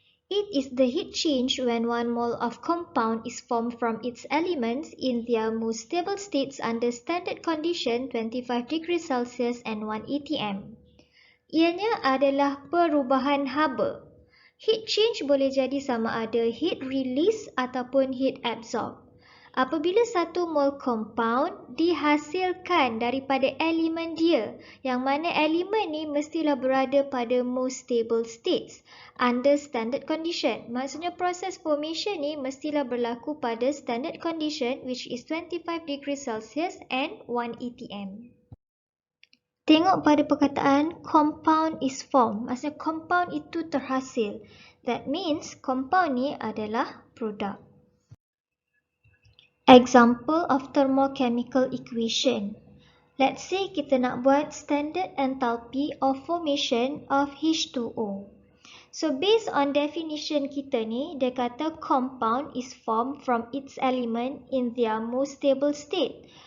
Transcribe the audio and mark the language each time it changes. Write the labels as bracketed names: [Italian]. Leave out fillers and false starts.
[English] It is the heat change when 1 mole of compound is formed from its elements in their most stable states under standard condition 25 degrees Celsius and 1 atm. [Malay] Ianya adalah perubahan haba. Heat change boleh jadi sama ada heat release ataupun heat absorb. Apabila 1 mol compound dihasilkan daripada elemen dia, yang mana elemen ni mestilah berada pada [English] most stable states under standard condition. [Malay] Maksudnya proses formation ni mestilah berlaku pada standard condition [English] which is 25 degrees Celsius and 1 atm. [Malay] Tengok pada perkataan [English] compound is formed. [Malay] Maksudnya compound itu terhasil. [English] That means [Malay] compound ni adalah produk. [English] Example of thermochemical equation. Let's say [Malay] kita nak buat [English] standard enthalpy of formation of H2O. So based on definition [Malay] kita ni, dia kata [English] compound is formed from its element in their most stable state.